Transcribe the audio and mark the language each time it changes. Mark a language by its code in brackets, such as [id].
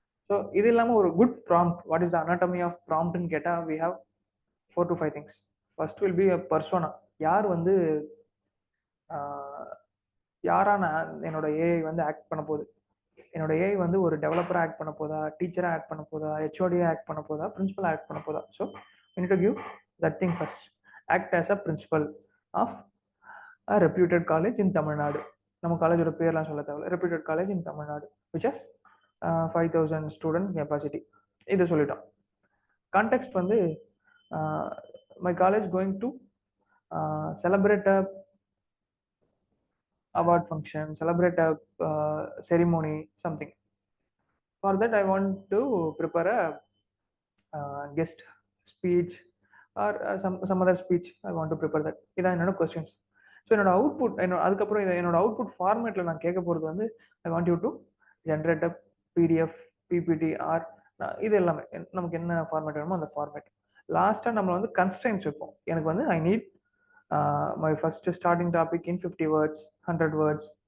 [en] so [ta] இது இல்லாமல் ஒரு [en] good prompt, what is the anatomy of ப்ராம்ப்ட்னு [ta] கேட்டால் [en] We have 4 to 5 things. First will be a persona. [ta] யார் வந்து யாரான என்னோட ஏஐ வந்து ஆக்ட் பண்ண போகுது, என்னோட ஏஐ வந்து ஒரு டெவலப்பராக ஆக்ட் பண்ண போதா, டீச்சராக ஆக்ட் பண்ண போதா, ஹெச்ஓடியாக ஆக்ட் பண்ண போதா, பிரின்சிபலாக ஆக்ட் பண்ண போதா. [en] So we need to give that thing first. Act as a principal of a reputed college in Tamil Nadu. [ta] நம்ம காலேஜோட பேர்லாம் சொல்ல தேவையில்ல. [en] Reputed college in Tamil Nadu which has 5,000 student capacity. [ta] இது சொல்லிட்டோம். [en] Context வந்து my college going to celebrate a award function, celebrate a ceremony, something. For that, I want to prepare a guest speech or some other speech. I want to prepare that. [ta] இதான் என்னோட questions. So என்னோட output, அதுக்கப்புறம் என்னோட output ஃபார்மேட்டில் நான் கேட்க போகிறது வந்து [en] I want you to generate a PDF, [ta] PPT R இது எல்லாமே நமக்கு என்ன ஃபார்மேட் வேணுமோ அந்த ஃபார்மேட். லாஸ்ட்டாக நம்ம வந்து கன்ஸ்ட்ரெயின்ஸ் வைப்போம். எனக்கு வந்து [en] I need my first starting topic in 50 words, 100 words.